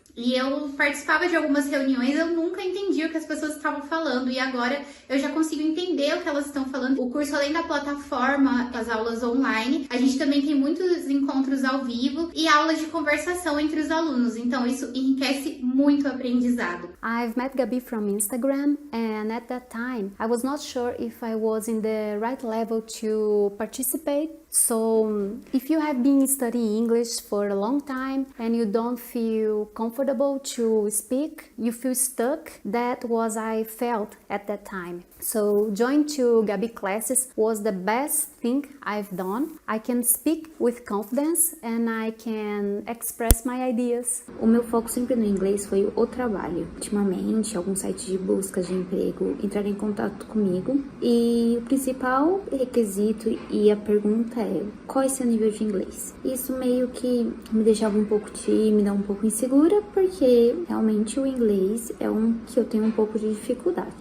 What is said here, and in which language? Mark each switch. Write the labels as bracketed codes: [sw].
[pt] E eu participava de algumas reuniões, eu nunca entendia o que as pessoas estavam falando. E agora eu já consigo entender o que elas estão falando. O curso, além da plataforma, as aulas online, a gente também tem muitos encontros ao vivo e aulas de conversação entre os alunos. Então isso enriquece muito o aprendizado. [en] I've met Gabi from Instagram, and at that time I was not sure if I was in the right level to participate. So, if you have been studying English for a long time and you don't feel comfortable to speak, you feel stuck, that was I felt at that time. So, join to Gabi classes was the best thing I've done. I can speak with confidence and I can express my ideas. [pt] O meu foco sempre no inglês foi o trabalho. Ultimamente, alguns sites de busca de emprego entraram em contato comigo e o principal requisito e a pergunta é: qual é seu nível de inglês? Isso meio que me deixava um pouco tímida, um pouco insegura, porque realmente o inglês é um que eu tenho um pouco de dificuldade.